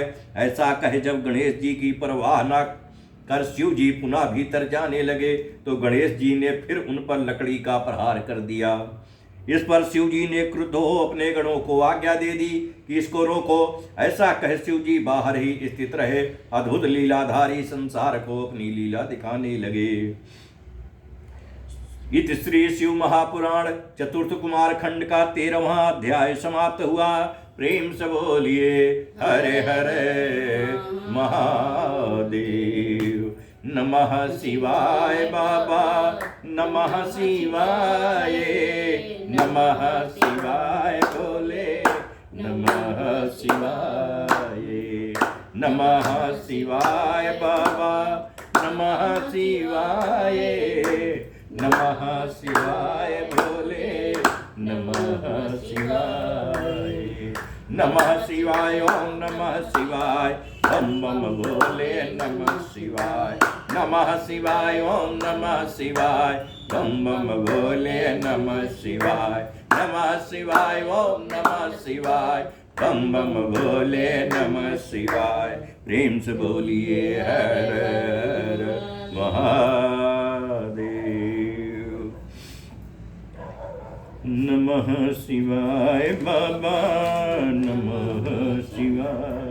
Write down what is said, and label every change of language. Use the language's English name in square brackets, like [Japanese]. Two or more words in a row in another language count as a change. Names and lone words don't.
[Hindi] ऐसा कहे जब गणेश जी की परवाह न कर शिव जी पुनः भीतर जाने लगे तो गणेश जी ने फिर उन पर लकड़ी का प्रहार कर दिया। इस पर शिव जी ने क्रुद्ध हो अपने गणों को आज्ञा दे दी कि इसको रोको। ऐसा कह शिव जी बाहर ही स्थित रहे, अद्भुत लीलाधारी संसार को अपनी लीला दिखाने लगे। इति श्री शिव महापुराण चतुर्थ कुमार खंड का 13वां अध्याय समाप्त हुआ। प्रेम से बोलिए हरे हरे महादेव। नमः शिवाय बाबा, नमः शिवाय, नमः शिवाय बोले, नमः शिवाय, नमः शिवाय बाबा, नमः शिवाय, नमः शिवाय बोले, नमः शिवाय, नमः शिवाय, ओम नमः शिवाय, बम बम बोले, नमः शिवाय, नमः शिवाय, ओम नमः शिवाय, बम बम बोले, नमः शिवाय, नमः शिवाय, ओम नमः शिवाय, बम बम बोले, नमः शिवाय। प्रेम से बोलिए हर हर महादेव। नमः शिवाय बाबा, नमः शिवाय।